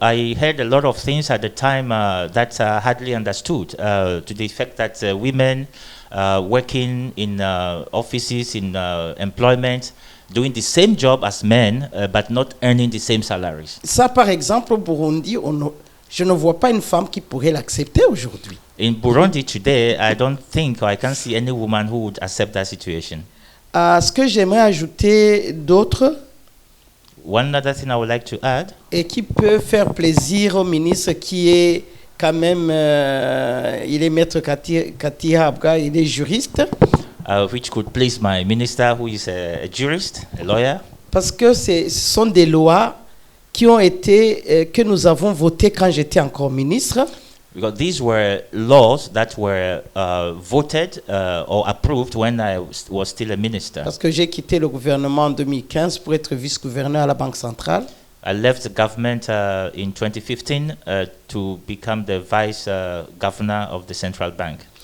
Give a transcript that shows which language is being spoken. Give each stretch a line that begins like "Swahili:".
English: I heard a lot of things at the time that I hardly understood, to the effect that women working in offices, in employment, doing the same job as men, but not earning the same salaries.
French: Ça, par exemple, au Burundi, je ne vois pas une femme qui pourrait l'accepter aujourd'hui.
English: In Burundi today, I don't think, or I can't see any woman who would accept that situation.
French: Ce que j'aimerais ajouter d'autre,
English: One other thing I would like to add,
French: et qui peut faire plaisir au ministre qui est quand même, il est maître Katihabwa, il est juriste.
English: which could please my minister, who is a jurist, a lawyer.
French: Parce que ce sont des lois qui ont été, que nous avons votées quand j'étais encore ministre.
English: Because these were laws that were voted or approved when I was still a minister.
French: Parce que j'ai quitté le gouvernement en 2015 pour être vice-gouverneur à la Banque centrale.
English: I left the government in 2015 to become the vice governor of the central bank.